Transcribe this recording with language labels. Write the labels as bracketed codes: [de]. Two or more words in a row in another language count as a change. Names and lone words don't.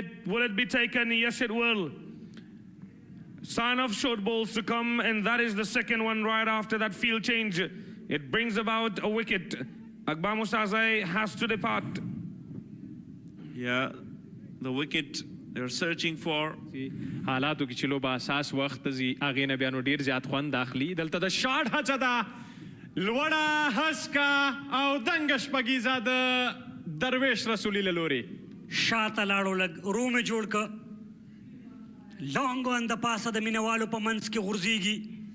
[en] Will it be taken? Yes, it will. Sign of short balls to come, and that is the second one right after that field change. It brings about a wicket. Akbar Musazai has to depart. Yeah, the wicket they're searching for. [ps] حالاتو کې چې لوبه اساس وخت زی هغې نه بیا نو ډېر زیات خوند اخلي دلته د شاټ هڅه ده لوړه هسکه او دنګه شپږیزه د درویش رسولي له لورې شاته لاړو لږ روم یې جوړ که لانګ ون د پاسه د مینوالو په منځ کې غورځېږي